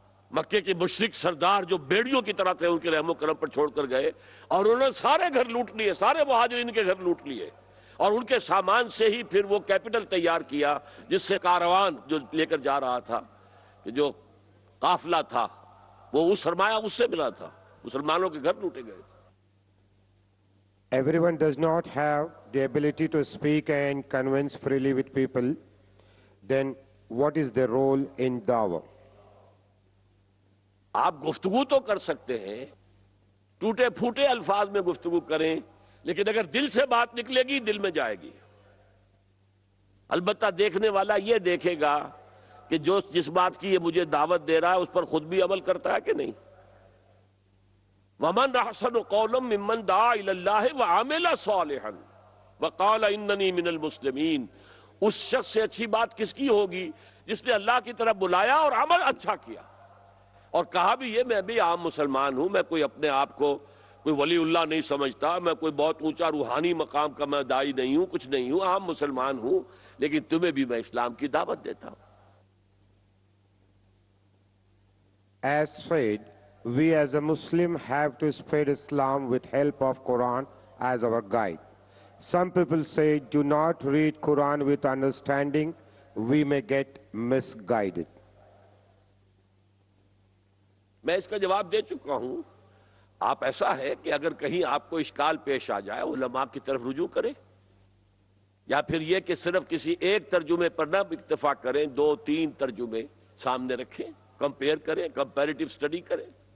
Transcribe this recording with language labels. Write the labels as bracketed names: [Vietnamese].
[Urdu] مکے کے مشرک سردار جو بیڑیوں کی طرح تھے ان کے رحم و کرم پر چھوڑ کر گئے، اور انہوں نے سارے گھر لوٹ لیے، سارے مہاجرین کے گھر لوٹ لیے، اور ان کے سامان سے ہی پھر وہ کیپٹل تیار کیا جس سے کاروان جو لے کر جا رہا تھا، کہ جو قافلہ تھا وہ اس سرمایہ اس سے ملا تھا، مسلمانوں کے گھر لوٹے گئے تھے۔ [English] Everyone does not have the ability to speak and convince freely with people. Then what is their role in da'wah? [Urdu] آپ گفتگو تو کر سکتے ہیں، ٹوٹے پھوٹے الفاظ میں گفتگو کریں، لیکن اگر دل سے بات نکلے گی دل میں جائے گی. البتہ دیکھنے والا یہ دیکھے گا کہ جو جس بات کی یہ مجھے دعوت دے رہا ہے اس پر خود بھی عمل کرتا ہے کہ نہیں. [Arabic] وَمَنْ أَحْسَنُ قَوْلًا مِّمَّنْ دَعَا إِلَى اللَّهِ وَعَمِلَ صَالِحًا وَقَالَ إِنَّنِي مِنَ الْمُسْلِمِينَ. [Urdu] اس شخص سے اچھی بات کس کی ہوگی جس نے اللہ کی طرف بلایا اور عمل اچھا کیا اور کہا بھی یہ میں بھی عام مسلمان ہوں, میں کوئی اپنے آپ کو کوئی ولی اللہ نہیں سمجھتا, میں کوئی بہت اونچا روحانی مقام کا میں داعی نہیں ہوں, کچھ نہیں ہوں, عام مسلمان ہوں, لیکن تمہیں بھی میں اسلام کی دعوت دیتا ہوں. [English] As said, we as a Muslim have to spread Islam with help of Quran as our guide. Some people say do not read Quran with understanding, we may get misguided. [Urdu] میں اس کا جواب دے چکا ہوں. آپ ایسا ہے کہ اگر کہیں آپ کو اشکال پیش آ جائے علماء کی طرف رجوع کریں, یا پھر یہ کہ صرف کسی ایک ترجمے پر نہ اکتفا کریں, 2-3 ترجمے سامنے رکھیں, کمپیئر کریں, کمپیریٹیو اسٹڈی کریں.